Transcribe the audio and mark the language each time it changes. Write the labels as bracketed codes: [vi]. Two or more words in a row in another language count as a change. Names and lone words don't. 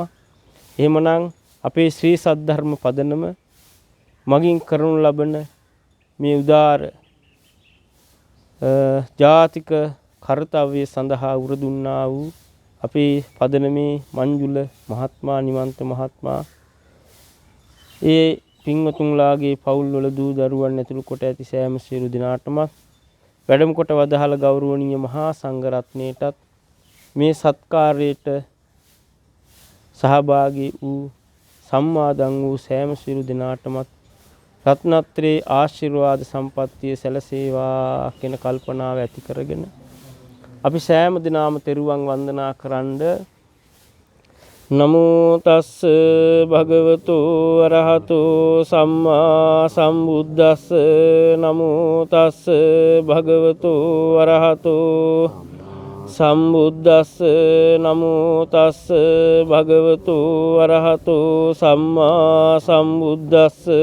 [si] එහෙමනම් අපේ ශ්‍රී සද්ධර්ම පදනම මගින් කරනු ලබන මේ උදාර ජාතික කර්තව්‍ය සඳහා උරදුන්නා වූ අපේ පදනමේ මංජුල මහත්මයා, නිමන්ත මහත්මයා, ඒ පින්වතුන්ලාගේ පවුල්වල දූ දරුවන් ඇතුළු කොට ඇති සෑම සියලු දෙනාටම වැඩම කොට වදාළ ගෞරවනීය මහා සංඝරත්නයටත් මේ සත්කාරයට සහභාගී වූ සම්මාදන් වූ සෑම සියලු දෙනාටමත් රත්නත්‍රේ ආශිර්වාද සම්පත්තිය සැලසේවා කියන කල්පනාව ඇති කරගෙන අපි සෑම දිනම තෙරුවන් වන්දනා කරන්ඩ [pi] නමෝ තස්ස භගවතු අරහතෝ සම්මා සම්බුද්දස්ස නමෝ තස්ස භගවතු අරහතෝ සම්බුද්දස්ස නමෝ තස්ස භගවතු අරහතෝ සම්මා සම්බුද්දස්ස